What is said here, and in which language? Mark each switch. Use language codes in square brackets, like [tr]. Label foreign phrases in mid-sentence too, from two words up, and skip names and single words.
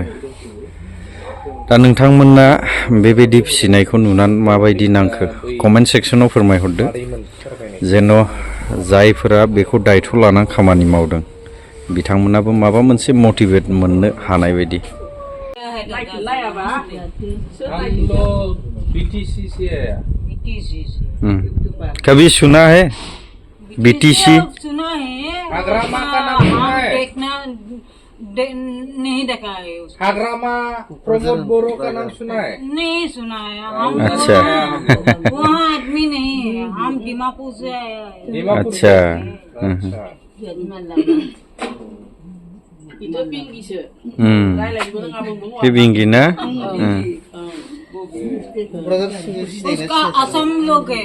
[brx] दा नोंथांमोना बेबायदि फिसिनायखौ नुनानै माबायदि नांखो कमेन्ट सेक्सनाव फोरमायहरदो जेन' जायफोरा बेखौ दायथ' लानानै खामानि मावदों बिथांमोनाबो माबा मोनसे मटिभेट मोननो हानाय बायदि। [hi] कभी सुना है BTC? सुना है नहीं देखा है उसको। हाग्रामा प्रमोद बोरो का नाम सुना है? नहीं सुना है हम। अच्छा वहाँ आदमी नहीं है, हम दीमापुर से आए हैं। अच्छा पिबिंगी ना? उसका असम लोग है।